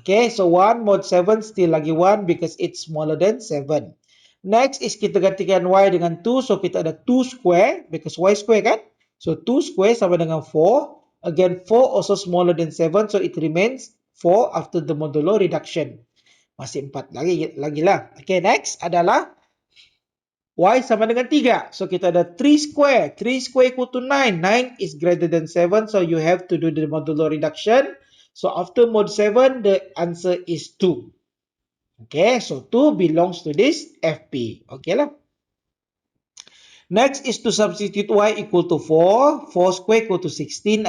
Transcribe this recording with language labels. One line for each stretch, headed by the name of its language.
English: Okay, so 1 mod 7 still lagi 1 because it's smaller than 7.
Malay: Next is kita gantikan Y dengan 2. So kita ada 2 square
English: because Y square
Malay: kan.
English: So 2 square sama dengan 4. Again 4 also smaller than 7. So it remains 4 after the modulo reduction.
Malay: Masih 4 lagi lah. Okay, next adalah Y sama dengan 3. So kita ada 3 square.
English: 3 square equal to 9. 9 is greater than 7. So you have to do the modulo reduction. So after mod 7, the answer is 2. Okay, so 2 belongs to this FP. Okay lah. Next is to substitute Y equal to 4. 4 square equal to 16.